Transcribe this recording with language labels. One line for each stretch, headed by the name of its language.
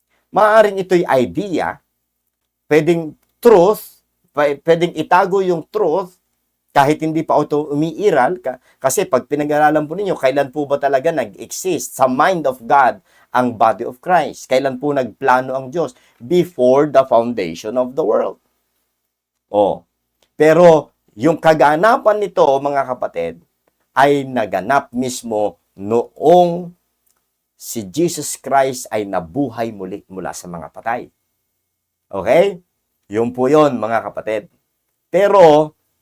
Filipino: Maaaring ito'y idea, pwedeng truth, pwedeng itago yung truth, kahit hindi pa ito umiiral, kasi pag pinag-aralan po ninyo, kailan po ba talaga nag-exist sa mind of God ang body of Christ? Kailan po nagplano ang Diyos?
English: Before the foundation of the world.
Filipino: Pero yung kaganapan nito, mga kapatid, ay naganap mismo noong si Jesus Christ ay nabuhay muli mula sa mga patay. Okay? Yun po yun, mga kapatid. Pero,